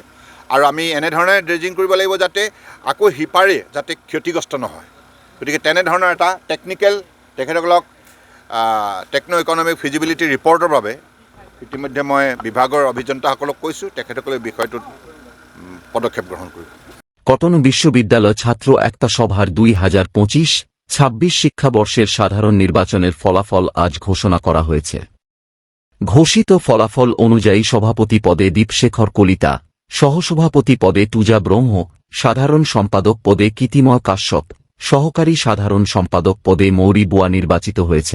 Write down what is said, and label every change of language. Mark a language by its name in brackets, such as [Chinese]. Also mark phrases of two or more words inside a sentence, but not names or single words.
[Assamese] আৰু আমি এনেধৰণে ড্ৰেজিং কৰিব লাগিব যাতে আকৌ সিপাৰে যাতে ক্ষতিগ্ৰস্ত নহয়। গতিকে তেনেধৰণৰ এটা টেকনিকেল তেখেতসকলক [English] techno economic feasibility report-ৰ [Assamese] বাবে ইতিমধ্যে মই বিভাগৰ অভিযন্তাসকলক কৈছোঁ, তেখেতসকলে বিষয়টোত পদক্ষেপ গ্ৰহণ কৰিব। [Bangla] কটন বিশ্ববিদ্যালয় ছাত্র একতা সভার 2025 ২৬ শিক্ষাবর্ষের সাধারণ নির্বাচনের ফলাফল আজ ঘোষণা করা হয়েছে। ঘোষিত ফলাফল অনুযায়ী সভাপতি পদে দীপশেখর কলিতা, সহসভাপতি পদে টুজা ব্রহ্ম, সাধারণ সম্পাদক পদে কীতিময় কাশ্যপ, সহকারী সাধারণ সম্পাদক পদে মৌরি বুয়া নির্বাচিত হয়েছেন।